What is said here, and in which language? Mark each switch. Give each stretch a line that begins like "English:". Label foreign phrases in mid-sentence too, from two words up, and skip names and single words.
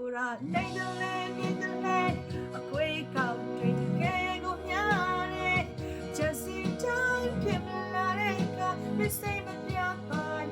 Burmese: နေတယ်လေမြင်တယ်လေအခွေကောက်တွေတကယ်ကိုများတယ်
English: Just in time
Burmese: ဖြစ်လာတဲ့ကမစိမပြပါ